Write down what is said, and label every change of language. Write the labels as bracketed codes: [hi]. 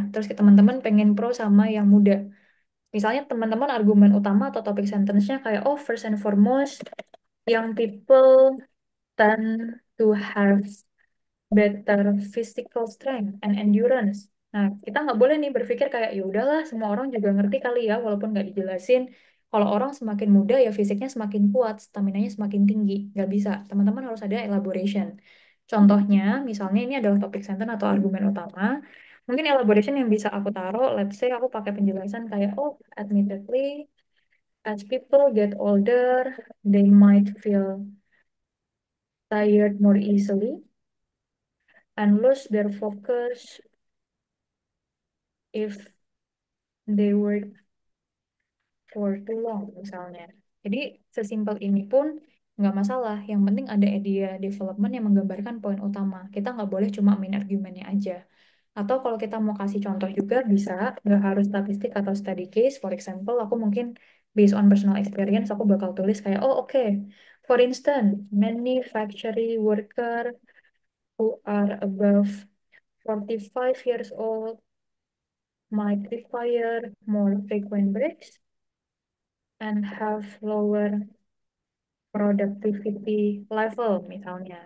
[id] Terus teman-teman pengen pro sama yang muda. Misalnya teman-teman argumen utama atau topik sentence-nya kayak, oh [en] first and foremost, young people tend to have better physical strength and endurance. [id] Nah, kita nggak boleh nih berpikir kayak, ya udahlah, semua orang juga ngerti kali ya, walaupun nggak dijelasin. Kalau orang semakin muda, ya fisiknya semakin kuat, stamina-nya semakin tinggi. Nggak bisa. Teman-teman harus ada elaboration. Contohnya, misalnya ini adalah topik sentence atau argumen utama. Mungkin elaboration yang bisa aku taruh, let's say aku pakai penjelasan kayak, [en] oh, admittedly, as people get older, they might feel tired more easily and lose their focus if they work for too long, misalnya. [id] Jadi, sesimpel ini pun nggak masalah. Yang penting ada idea development yang menggambarkan poin utama. Kita nggak boleh cuma main argumennya aja. Atau kalau kita mau kasih contoh juga bisa, nggak harus statistik atau study case. [en] For example, [id] aku mungkin [en] based on personal experience, [id] aku bakal tulis kayak, oh oke, [en] for instance, many factory worker who are above 45 years old might require more frequent breaks and have lower productivity level misalnya.